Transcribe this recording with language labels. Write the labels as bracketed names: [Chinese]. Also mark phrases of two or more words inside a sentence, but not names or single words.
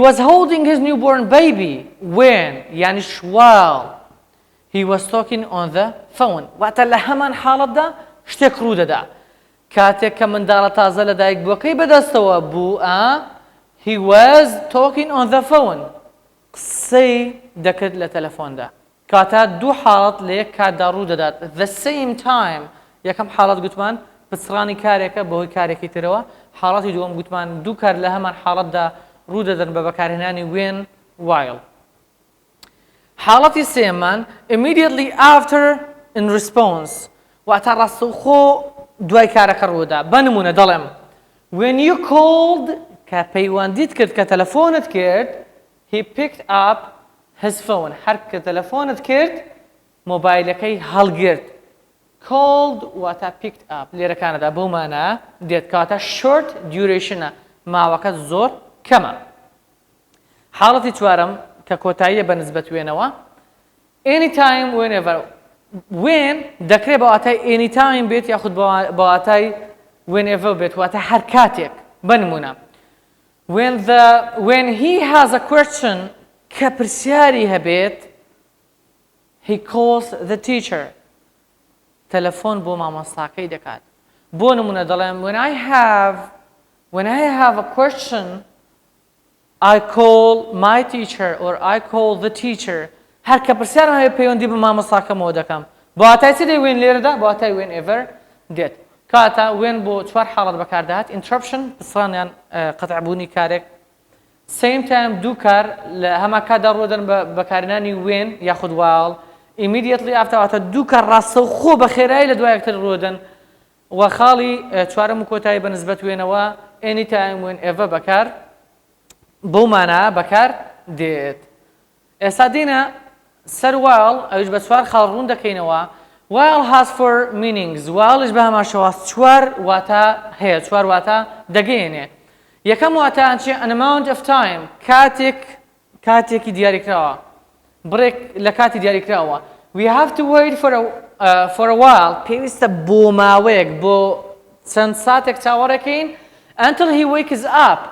[English] was holding his newborn baby when يعني while he was talking on the phone [Central Kurdish] واتە لە هەمان حاڵەتدا شتێک ڕوو دەدا کاتێک کە منداڵە تازە لەدایک بووەکەی بەدەستەوە بوو [English] he was talking on the phone [Central Kurdish] قسەی دەکرد لە تەلەفۆندا کاتە دوو حاڵەت لە یەک کاتدا ڕوو دەدات [English] the same time [Central Kurdish] یەکەم حاڵەت گوتمان پچڕانی کارێکە بەهۆی کارێکی ترەوە حاڵەتی دووەم گوتمان دوو کار لە هەمان حاڵەتدا ڕوو دەدەن بە بەکارهێنانی وێن while حاڵەتی سێمان [English] immediately after in response [Central Kurdish] واتە ڕاستەوخۆ دوای کارەکە ڕوودا بە نمونە دەڵێم [English] when you called [Central Kurdish] کە پەیوەندیت کرد کە تەلەفۆنت کرد [English] he picked up his phone [Central Kurdish] هەر کە تەلەفۆنت کرد مۆبایلەکەی هەڵگرت called واتە [English] picked up [Central Kurdish] لێرەکانەدا بەو مانە دێت کاتە [English] short durationە [Central Kurdish] ماوەکە زۆر کەمە حاڵەتی چوارەم کە کۆتاییە بە نسبەت وێنەوە [English] anytime whenever [Central Kurdish] وێن دەکرێت بە واتای anytime بێت یاخود بە واتای whenever بێت واتە هەر کاتێک بە نمونە [English] when he has a question [Central Kurdish] کە پرسیاری هەبێت [English] he calls the teacher [Central Kurdish] تەلەفۆن بۆ مامۆستاکەی دەکات بۆ نمونە دەڵێم [English] when I have a question I call my teacher or I call the teacher [Central Kurdish] هەر کە پرسیارم هەیە پەیوەندی بە مامۆستاکەمەوە دەکەم بۆ واتای چی دەی وێن لێرەدا بۆ واتای whenever دێت کاتە وێن بۆ چوار حاڵەت بەکاردەهات interruption پسڕانیان قەتعبوونی کارێک [English] same time [Central Kurdish] دوو کار لە هەما کاتدا ڕوودەن بە بەکارهێنانی وێن یاخود [English] while immediately after [Central Kurdish] واتە دوو کار ڕاستەوخۆ بە خێرایی لە دوای یەکتر ڕوودەن و خاڵی چوارەم و کۆتایی بە نسبەت وێنەوە [English] anytime whenever [Central Kurdish] بەکار بەو مانە بەکار دێت ئێستا دێنە سەر while ئەوش بە چوار خاڵ ڕوون دەکەینەوە [English] while has four meanings [Central Kurdish] whileش بە هەمان شێوە چوار واتە هەیە چوار واتە دەگەیەنێ یەکەم واتە چی [English] an amount of time [Central Kurdish] کاتێکی دیاریکراوە بڕێک لە کاتی دیاریکراوە [English] we have to wait for a while [Central Kurdish] پێویستە بۆ ماوەیەک بۆ چەند ساتێک چاوەڕێکەین [English] until he wakes up